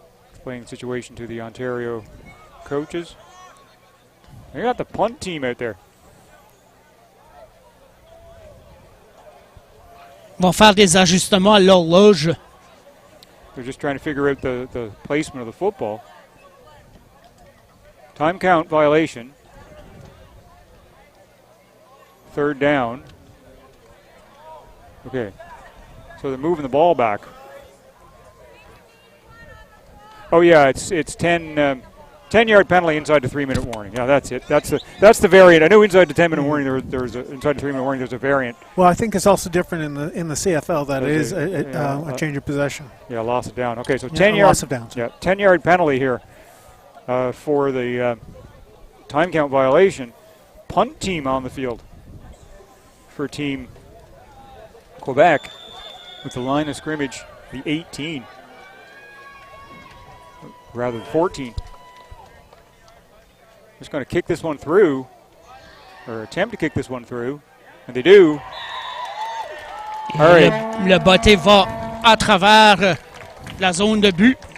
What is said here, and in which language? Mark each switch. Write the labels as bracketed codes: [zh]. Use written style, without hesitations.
[en] Explaining the situation to the Ontario coaches. They got the punt team out there. [fr] Vont faire des ajustements à l'horloge. [en] They're just trying to figure out the placement of the football. Time count violation. 3rd down. Okay. So they're moving the ball back. Oh yeah, it's 10-yard penalty inside the 3-minute warning. Yeah, that's it. That's the variant. I knew inside the 10-minute warning there's inside the 3-minute warning there's a variant. Well, I think it's also different in the CFL that it is a change of possession. Yeah, loss of down. Okay, so 10 10-yard loss of downs. Yeah, 10-yard penalty here for the time count violation. Punt team on the field for Team Quebec with the line of scrimmage, the 18. Rather than 14. Just going to kick this one through, or attempt to kick this one through, and they do. All right. [fr] Le botté va à travers la zone de but.